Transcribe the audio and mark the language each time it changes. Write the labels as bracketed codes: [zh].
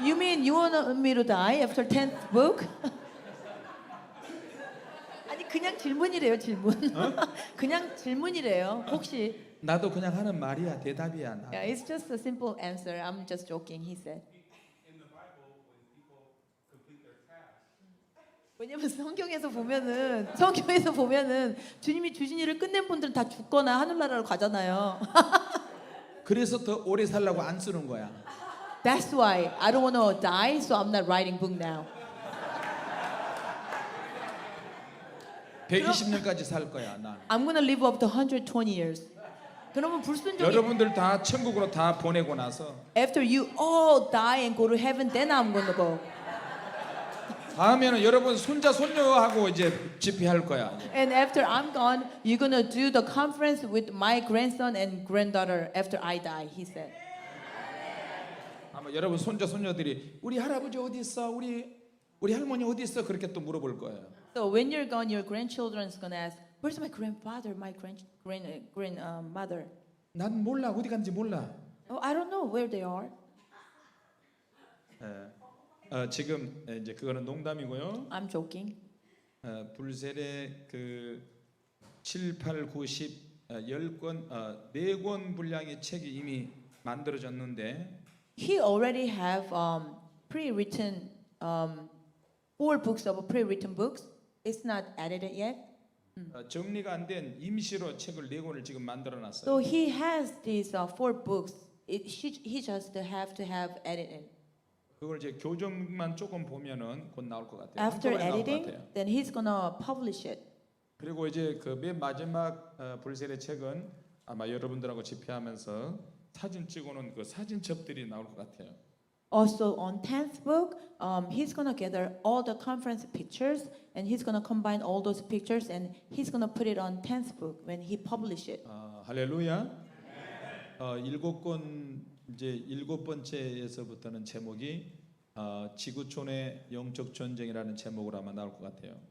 [en] You mean you want me to die after 10th book? [ko] 아니 그냥 질문이래요 질문. 그냥 질문이래요. 혹시? 나도 그냥 하는 말이야 대답이야. 나. [en] Yeah, it's just a simple answer. I'm just joking. He said. [ko] 왜냐면 성경에서 보면은 주님이 주신 일을 끝낸 분들은 다 죽거나 하늘나라로 가잖아요. 그래서 더 오래 살라고 안 쓰는 거야. [en] That's why I don't want to die, so I'm not writing book now. [ko] 120년까지 살 거야 나. [en] I'm gonna live up to 120 years. [ko] 그러면 불순종이 여러분들 다 천국으로 다 보내고 나서 [en] After you all die and go to heaven, then I'm gonna go. [ko] 다음에는 여러분 손자 손녀하고 이제 집회할 거야. [en] And after I'm gone, you're gonna do the conference with my grandson and granddaughter after I die. He said. [ko] 아마 여러분 손자 손녀들이 우리 할아버지 어디 있어? 우리 할머니 어디 있어? 그렇게 또 물어볼 거예요. [en] So when you're gone, your grandchildren's gonna ask, "Where's my grandfather, my grandmother?" [ko] 난 몰라 어디 간지 몰라. [en] Oh, I don't know where they are. [ko] 지금 이제 그거는 농담이고요. [en] I'm joking. [ko] 불셀의 그 7, 8, 9, 10, 10권, 4권 분량의 책이 이미 만들어졌는데 [en] He already have pre-written 4 books of pre-written books. It's not edited yet. [ko] 정리가 안 된 임시로 책을 4권을 지금 만들어 놨어요. [en] So he has these 4 books. He just have to have edited. [ko] 그걸 이제 교정만 조금 보면은 곧 나올 것 같아요. [en] After [ko] 한꺼번에 나올 것 [en] editing, [ko] 같아요. [en] then he's gonna publish it. [ko] 그리고 이제 그 맨 마지막 불셀의 책은 아마 여러분들하고 집회하면서 사진 찍어놓은 그 사진첩들이 나올 것 같아요. [en] Also on 10th book, he's gonna gather all the conference pictures and he's gonna combine all those pictures and he's gonna put it on 10th book when he publish it. [ko] 할렐루야. 7권 이제 7번째에서부터는 제목이 지구촌의 영적 전쟁이라는 제목으로 아마 나올 것 같아요.